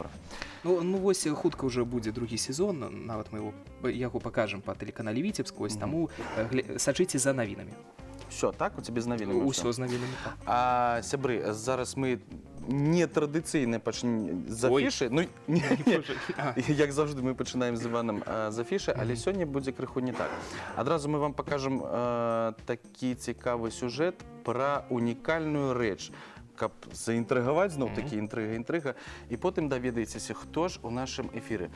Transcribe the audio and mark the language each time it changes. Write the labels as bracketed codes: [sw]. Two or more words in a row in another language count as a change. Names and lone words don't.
[be] Ну, вось хутка ўжо будзе другі сезон, нават мы яго пакажам па тэлеканале Віцебск, вось таму сачыце за навінамі. Все, так? У цябе з навінамі? Усё з навінамі. А, сябры, зараз мы нетрадиційне з афіши. [uk] Ну, як завжди, ми починаємо з Іваном з афіши, але сьогодні буде криху не так. Одразу ми вам покажемо такий цікавий сюжет про унікальну річ, каб заінтригувати, знов-таки інтрига, і потім довідаєтеся, хто ж у нашому ефірі.